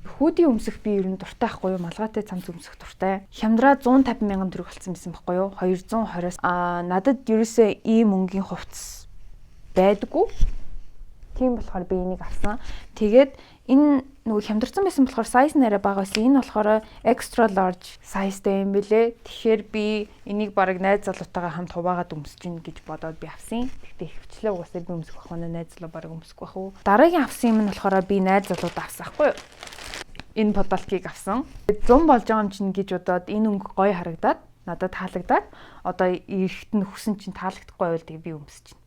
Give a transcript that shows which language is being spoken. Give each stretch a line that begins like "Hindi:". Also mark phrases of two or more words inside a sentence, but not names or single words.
Mongolian: Хүүдий өмсөх би ер нь дуртай байхгүй юу? Малгайтай цамц өмсөх дуртай. Хямдраа 150 мянган төгрөг болсон байсан байхгүй юу? 220-оос надад ерөөсөө ийм мөнгөний хувцас байдаггүй. Тийм болохоор би энийг авсан. Тэгээд энэ нөгөө хямдарсан байсан болохоор size нь арай бага байсан. Энэ болохоор
English: extra large
Mongolian: size-тэй юм бэлээ. Тэгэхээр би энийг бараг найз залуутайгаа хамт хуваагаад өмсөж гин гэж бодоод би авсан. Гэхдээ хөвчлээ угаасаа би өмсөх байх манай найз залуу бараг өмсөх байх уу. Дараагийн авсан юм нь болохоор би найз залууд авсан хгүй юу. Энэ подолкийг авсан. 100 болж байгаа юм чинь гэж бодоод энэ өнгө гоё харагдаад надад таалагдаад одоо эрэхт нь хүсэн чинь таалагдахгүй байвал тэгээ би өмсөж гин.